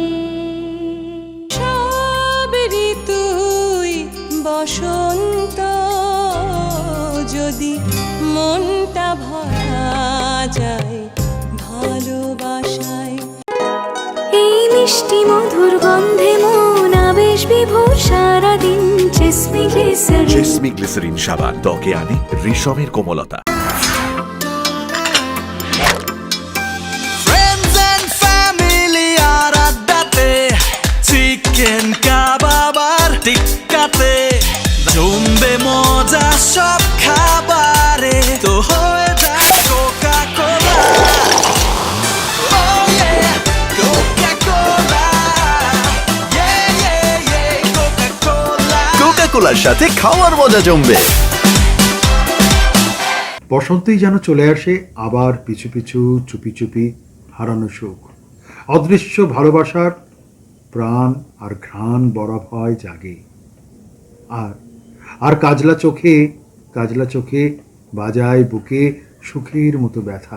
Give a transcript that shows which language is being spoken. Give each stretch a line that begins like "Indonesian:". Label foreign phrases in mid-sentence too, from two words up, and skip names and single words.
Bangla: সব ঋতুই বসন্ত যদি মনটা ভরা যায় ভালোবাসায়। এই মিষ্টি মধুর গন্ধে মন আবেশ বিভোর সারাদিন জেসমি গ্লিসারিন জেসমি গ্লিসারিন সাবান ত্বকে আনে রেশমের কোমলতা।
English: Friends and family
Bangla: আর আড্ডাতে, চিকেন কাবাব আর টিক্কাতে জমবে মজা সব খাবারে, তো হয়ে যায় কোকা কোলা।
English: Oh yeah, Coca-Cola. Yeah, yeah, yeah, Coca-Cola.
Bangla: কোকা-কোলার সাথে খাওয়ার মজা জমবে। বসন্তই যেন চলে আসে আবার পিছু পিছু চুপি চুপি হারানো সুখ, অদৃশ্য ভালোবাসার প্রাণ আর ঘ্রাণ বরফ হয় জাগে। আর আর কাজলা চোখে বাজায় বুকে সুখের মতো ব্যথা।